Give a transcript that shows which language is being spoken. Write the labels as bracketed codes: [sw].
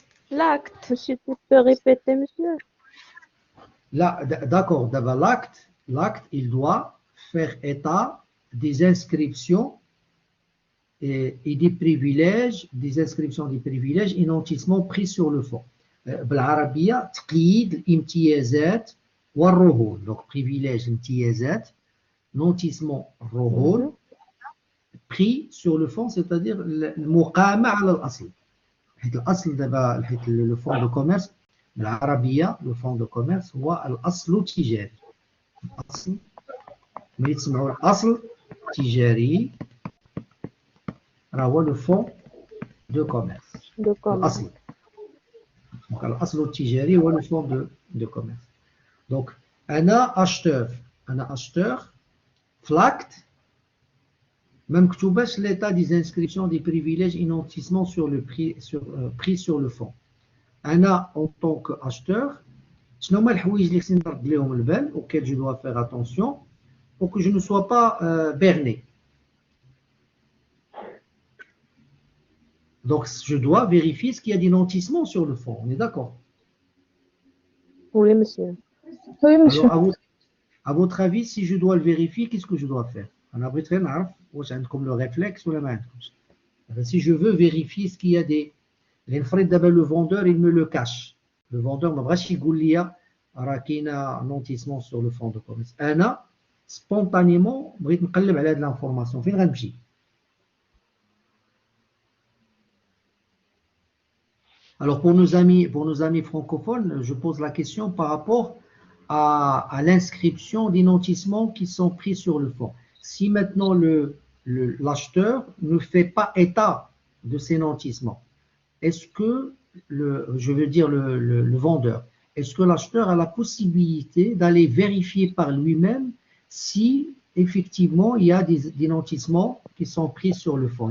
[fr] L'acte. Monsieur, tu peux répéter, monsieur? Là, d'accord, d'abord l'acte, il doit faire état des inscriptions et des privilèges, des inscriptions des privilèges et nantissements pris sur le fond. [ar] بالعربية تقييد الامتيازات والرهون. [fr] Donc privilèges, امتيازات, nantissement, رهون, pris sur le fond, c'est-à-dire [ar] المقامة على الأصل. حيث الأصل دابا حيث le fonds de commerce بالعربية le fonds de commerce هو الأصل التجاري. الأصل ملي تسمعوا الأصل التجاري راه هو le fonds de commerce. الأصل. [fr] Donc الأصل التجاري هو le fonds de commerce. Donc [ar] أنا [fr] acheteur في l'acte [ar] ما مكتوباش [fr] l'état des inscriptions des privilèges et nantissements sur le prix sur le fond. [ar] أنا [fr] en tant qu'acheteur [ar] شنو هما الحوايج اللي خصني نرد لهم البال [fr] auxquels je dois faire attention pour que je ne sois pas berné. Donc je dois vérifier ce qu'il y a des nantissements sur le fond. On est d'accord? Oui, monsieur. Oui, monsieur. Alors à votre avis, si je dois le vérifier, qu'est-ce que je dois faire? [ar] أنا بغيت غير نعرف واش عندكم le réflexe ولا ما عندكمش. [fr] Si je veux vérifier ce qu'il y a des [ar] لنفرض دابا [fr] le vendeur il me le cache. Le vendeur [ar] ما بغاش يقول لي راه كاينه نونتيسمون [fr] sur le fond de commerce. [ar] أنا spontanément بغيت نقلب على هاد l'information. فين غنمشي؟ [fr] Alors pour nos amis francophones, je pose la question par rapport à l'inscription des nantissements qui sont pris sur le fond. Si maintenant l'acheteur ne fait pas état de ces nantissements, est-ce que, je veux dire le vendeur, est-ce que l'acheteur a la possibilité d'aller vérifier par lui-même si effectivement il y a des nantissements qui sont pris sur le fond?